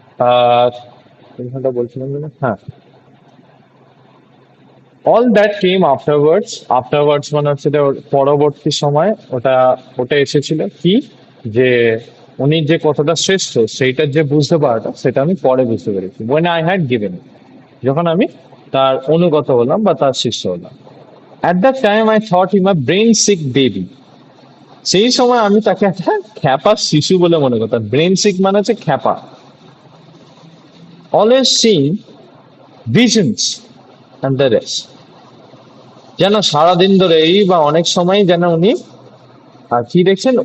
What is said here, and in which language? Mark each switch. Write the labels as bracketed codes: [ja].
[bn] আর এইখানটা বলছিলাম যে হ্যাঁ, [en] All that came afterwards. [bn] Afterwards মানে হচ্ছে যে ওর পরবর্তী সময় ওটা ওটা এসেছিল কি, যে উনি যে কতটা শ্রেষ্ঠ সেইটার যে বুঝতে পারাটা সেটা আমি পরে বুঝতে পেরেছি। [en] when I had given, [bn] যখন আমি তার অনুগত হলাম বা তার শিষ্য হলাম। [en] at that time I thought him a brain sick baby. [bn] সেই সময় আমি তাকে একটা খ্যাপা শিশু বলে মনে করতাম। ব্রেন সিক মানে হচ্ছে খ্যাপা। [en] always sing visions and the rest, [bn] যেন সারাদিন ধরেই বা অনেক সময় যেন উনি আর কি দেখছেন?